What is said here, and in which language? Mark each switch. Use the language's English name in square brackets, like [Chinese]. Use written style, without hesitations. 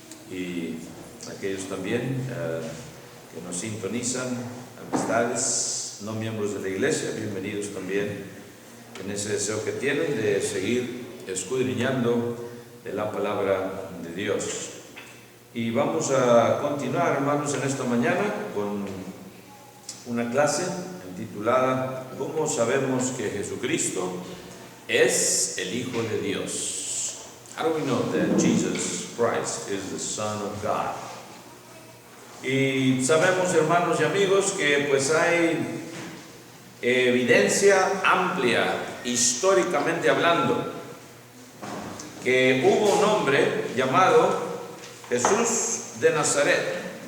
[Spanish] Y aquellos también que nos sintonizan, amistades, no miembros de la iglesia, bienvenidos también en ese deseo que tienen de seguir escudriñando de la palabra de Dios. Y vamos a continuar, hermanos, en esta mañana con una clase titulada ¿Cómo sabemos que Jesucristo es el Hijo de Dios? [English] How do we know that Jesus Christ is the Son of God? [Spanish] Y sabemos, hermanos y amigos, que pues hay evidencia amplia, históricamente hablando, que hubo un hombre llamado Jesús de Nazaret.